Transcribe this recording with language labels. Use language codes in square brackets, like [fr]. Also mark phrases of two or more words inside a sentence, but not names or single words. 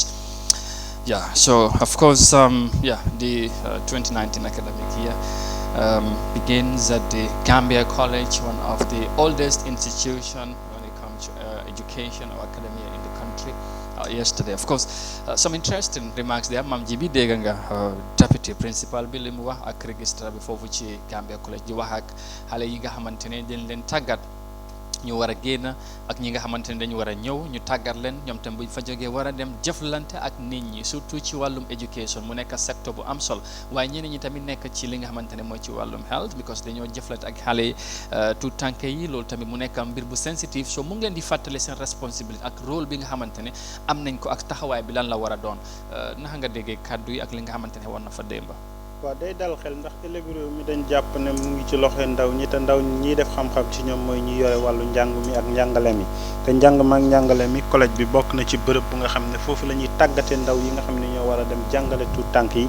[en] Yeah, so of course, the 2019 academic year begins at the Gambia College, one of the oldest institutions when it comes to education or academia in the country. Yesterday, of course, some interesting remarks there. [wo] Mam Jibi dégg [en] deputy principal [wo] bi li mu wax ak registrar bi foofu ci Gambia College di wax ak xale yi nga xamante ne dañ leen tàggat ñu war a génn ak ñi nga xamante ne dañu war a ñëw ñu tàggat leen ñoom tam buñ fa jógee war a dem jëflante ak nit ñi, surtout ci wàllum education mu nekk secteur bu am solo. waaye ñeneen ñi tamit nekk ci li nga xamante ne mooy ci wàllum health, because dañoo jëflante ak xale yi tout tànk yi, loolu tamit mu nekk mbir bu sensitive. so mu ngi leen di fàttali seen responsabilité ak rôle bi nga xamante ne am nañ ko ak taxawaay bi lan la war a doon. naka nga déggee kàddu yi ak li nga xamante ne war na fa démba. waaw day dal xel ndax ëllëg réew mi dañ jàpp ne mu ngi ci loxo ndaw ñi te ndaw ñi def xam-xam ci ñoom mooy ñi yore wàllu njàng mi ak njàngale mi te njàng ma ak njàngale mi collège bi bokk na ci bërëb bu nga xam ne foofu la ñuy tàggate ndaw yi nga xam ne ñoo war a dem jàngale tuut tànk yi